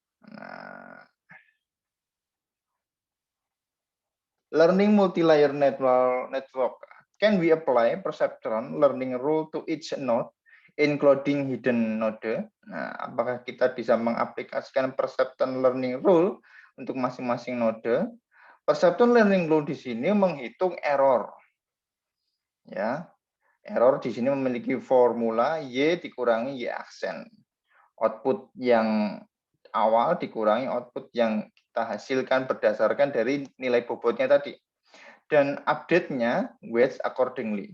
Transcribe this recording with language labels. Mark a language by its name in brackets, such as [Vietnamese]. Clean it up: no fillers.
[English] Nah, learning multi-layer network. Can we apply perceptron learning rule to each node, including hidden node? [Indonesian] Nah, apakah kita bisa mengaplikasikan perceptron learning rule untuk masing-masing node? Perceptron learning rule di sini menghitung error. Ya, error di sini memiliki formula Y dikurangi Y aksen. Output yang awal dikurangi output yang kita hasilkan berdasarkan dari nilai bobotnya tadi. Dan update-nya [English] weights accordingly.